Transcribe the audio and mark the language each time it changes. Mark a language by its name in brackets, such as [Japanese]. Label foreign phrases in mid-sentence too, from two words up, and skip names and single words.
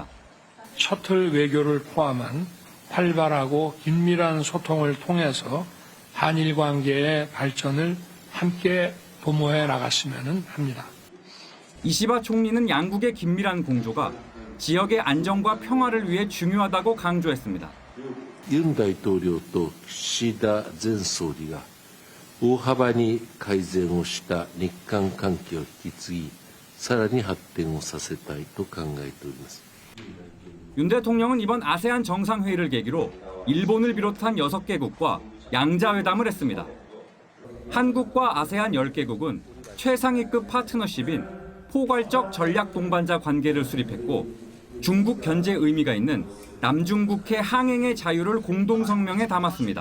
[Korean] 셔틀 외교를 포함한 활발하고 긴밀한 소통을 통해서 한일 관계의 발전을 함께 도모해 나갔으면 합니다. 이시바 총리는 양국의 긴밀한 공조가 지역의 안정과 평화를 위해 중요하다고 강조했습니다. [Japanese] 윤 大統領と岸田前総理が大幅に改善をした日韓関係を引き継ぎ、さらに発展をさせたいと考えております。 [Korean] 윤 대통령은 이번 아세안 정상회의를 계기로 일본을 비롯한 6개국과 양자회담을 했습니다. 한국과 아세안 10개국은 최상위급 파트너십인 포괄적 전략 동반자 관계를 수립했고 중국 견제 의미가 있는 남중국해 항행의 자유를 공동성명에 담았습니다.